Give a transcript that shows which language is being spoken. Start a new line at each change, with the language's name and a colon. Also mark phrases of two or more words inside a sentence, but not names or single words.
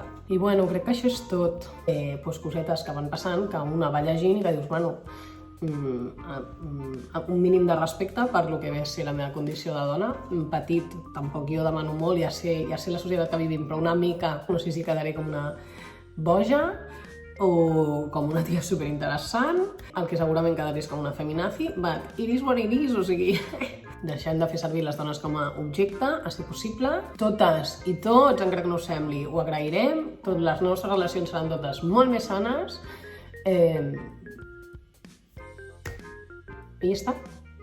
Catalan: I bueno, crec que això és tot. Cosetes que van passant, que una va llegint i que dius, bueno, un mínim de respecte per lo que ve a ser la meva condició de dona. Petit, tampoc jo demano molt, ja sé la societat que vivim, però una mica, no sé si quedaré com una boja o com una tia superinteressant, el que segurament quedaré és com una feminazi,
English: but it is what it is,
Catalan: o sigui, deixem de fer servir les dones com a objecte, a ser possible. Totes i tots, encara que no ho sembli, ho agrairem, totes les nostres relacions seran totes molt més sanes, i ja està.